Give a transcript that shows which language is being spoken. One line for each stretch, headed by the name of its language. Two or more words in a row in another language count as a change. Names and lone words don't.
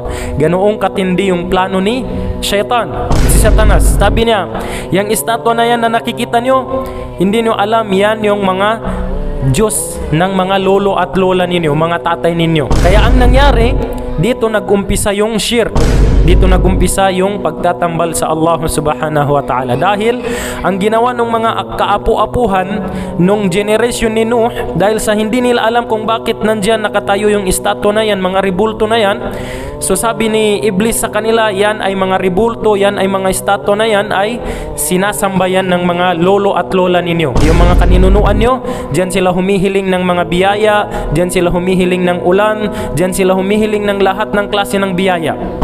Filipino: Ganoong katindi yung plano ni Shaytan, si Satanas. Sabi niya, yung estatwa na yan na nakikita nyo, hindi nyo alam, yan yung mga Diyos ng mga lolo at lola ninyo, mga tatay ninyo. Kaya ang nangyari, dito nag-umpisa yung shirk, dito nag-umpisa yung pagtatambal sa Allah
Arabic: سبحانه وتعالى,
Filipino: dahil ang ginawa ng mga kaapu-apuhan nung generation ni Nuh, dahil sa hindi nila alam kung bakit nandyan nakatayo yung estatwa na yan, mga ribulto na yan, so sabi ni Iblis sa kanila, yan ay mga ribulto, yan ay mga estatwa na yan ay sinasambayan ng mga lolo at lola ninyo, yung mga kaninunuan nyo, dyan sila humihiling ng mga biyaya, dyan sila humihiling ng ulan, dyan sila humihiling ng lahat ng klase ng biyaya.